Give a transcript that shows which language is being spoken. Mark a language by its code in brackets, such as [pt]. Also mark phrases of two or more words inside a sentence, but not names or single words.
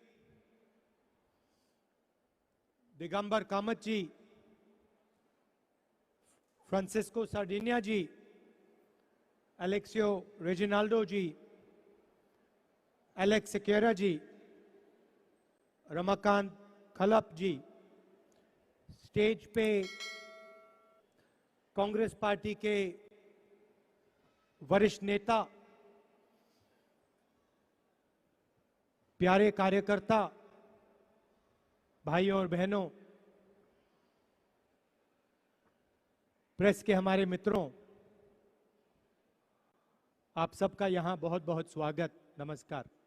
[hi] दिगंबर कामत जी, फ्रांसिस्को सार्डिनिया जी, एलेक्सियो रेजिनाल्डो जी, एलेक्स सिक्वेरा जी, रमाकांत खलप जी, स्टेज पे कांग्रेस पार्टी के वरिष्ठ नेता, प्यारे कार्यकर्ता, भाइयों और बहनों, प्रेस के हमारे मित्रों, आप सबका यहां बहुत बहुत स्वागत, नमस्कार।